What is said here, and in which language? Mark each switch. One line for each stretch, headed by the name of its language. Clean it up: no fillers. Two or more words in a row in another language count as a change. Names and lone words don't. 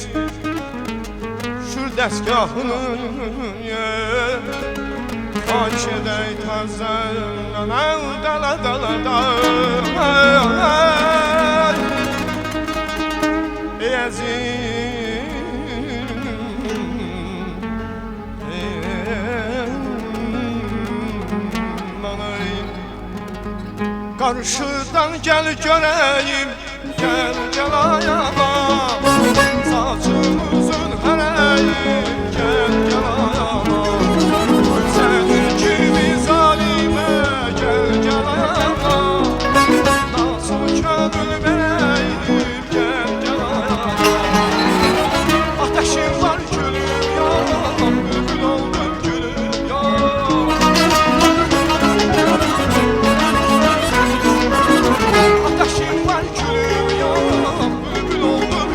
Azerbaijani: Şür dəstgahını xahiş edək tərzən ey əzim, qarşıdan gəl görəyim, gəl gəl ayağıma. Saçımızın hərəyim, gəl gəl ayağıma. Sənin kimi zalimə, gəl gəl ayağıma. Nasıl könül verəyim, gəl gəl ayağıma.
Turkish: Ateşim var gülüm ya, bülbül oldum gülüm ya. Ateşim var gülüm ya, bülbül oldum.